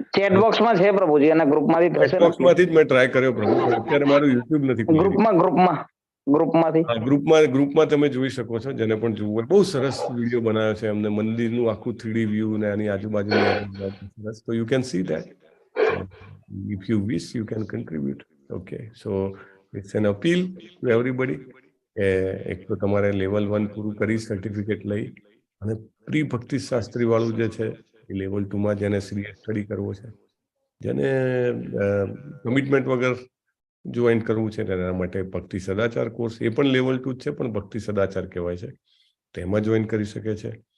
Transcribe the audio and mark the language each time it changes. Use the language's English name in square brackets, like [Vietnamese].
[Gujarati] Chat બોક્સમાં છે પ્રભુજી અને ગ્રુપમાંથી થશે ચેટ બોક્સમાંથી જ મેં ટ્રાય કર્યો પ્રભુ, પણ અત્યારે મારું YouTube નથી ખુલી રહ્યું. ગ્રુપમાંથી હા, ગ્રુપમાં તમે જોઈ શકો છો, જેને પણ જોવું હોય. બહુ સરસ વિડીયો બનાવ્યો છે એમને, મંદિરનું આખું 3D વ્યૂ ને આની આજુબાજુનું સરસ. [English] તો you can see that. If you wish, you can contribute. Okay, so it's an appeal to everybody. [Gujarati] એક તો તમારે લેવલ 1 પૂરું કરી સર્ટિફિકેટ લઈ અને પ્રી ભક્તિ શાસ્ત્રી વાળું જે છે એ લેવલ 2 માં જેને સિરિયસ સ્ટડી કરવો છે, જેને કમિટમેન્ટ વગર જોઈન કરવું છે, તેના માટે ભક્તિ સદાચાર કોર્સ, એ પણ લેવલ 2 છે, પણ ભક્તિ સદાચાર કહેવાય છે, તેમાં જોઈન કરી શકે છે.